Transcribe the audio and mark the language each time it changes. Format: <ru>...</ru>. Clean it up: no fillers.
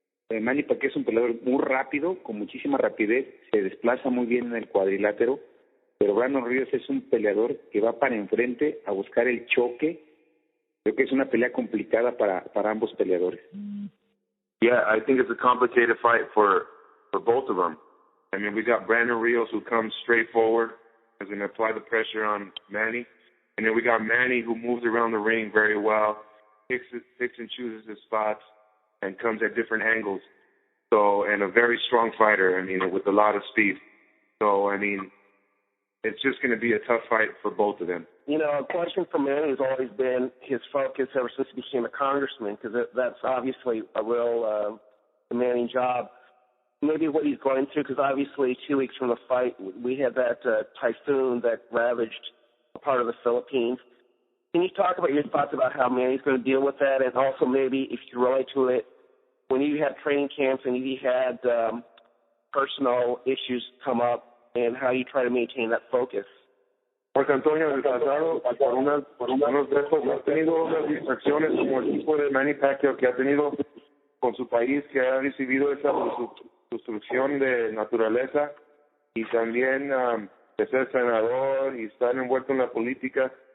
<es>Manny Pacquiao es un peleador muy rápido, con muchísima rapidez, se desplaza muy bien en el cuadrilátero, pero Brandon Rios es un peleador que va para enfrente a buscar el choque. Creo que es una pelea complicada para ambos peleadores.</es> <en>Yeah, I think it's a complicated fight for both of them. I mean, we got Brandon Rios, who comes straight forward, is going to apply the pressure on Manny. And then we got Manny, who moves around the ring very well, picks and chooses his spots, and comes at different angles. So, and a very strong fighter, I mean, with a lot of speed. So, I mean, it's just going to be a tough fight for both of them. You know, a question for Manny has always been his focus ever since he became a congressman, because that's obviously a real demanding job. Maybe what he's going through, because obviously 2 weeks from the fight, we had that typhoon that ravaged a part of the Philippines. Can you talk about your thoughts about how Manny's going to deal with that, and also maybe if you relate to it, when you had training camps and you had personal issues come up, and how you try to maintain that focus?</en> <es>Marco Antonio, descansado por unos de estos, ha tenido unas distracciones como el tipo de Manny Pacquiao que ha tenido con su país, que ha recibido esa destrucción de naturaleza, y también de ser senador y estar envuelto en la política.</es>